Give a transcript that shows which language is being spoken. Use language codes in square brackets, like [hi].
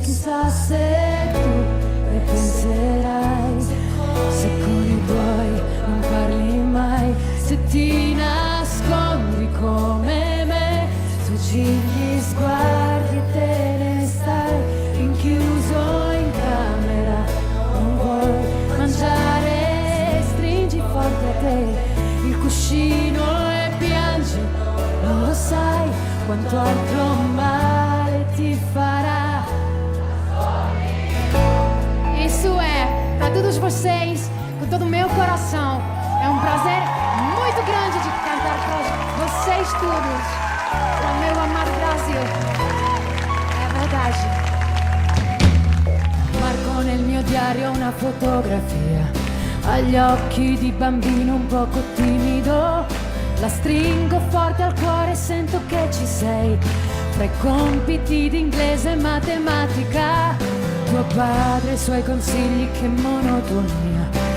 [it] Chissà se tu ne penserai, se con i tuoi non parli mai, se ti nascondi come me, sfuggi gli sguardi e te ne stai rinchiuso in camera. Non vuoi mangiare, stringi forte a te il cuscino e piangi. Non lo sai quanto altro male ti fará. [pt] Isso é para todos vocês, com todo o meu coração. É um prazer muito grande de cantar para vocês todos, para o meu amado Brasil. É verdade. [it] Marco nel mio diario una fotografia, agli occhi di bambino un poco timido. La stringo forte al cuore e sento che ci sei. Fra i compiti di inglese e matematica, tuo padre e i suoi consigli, che monotonia.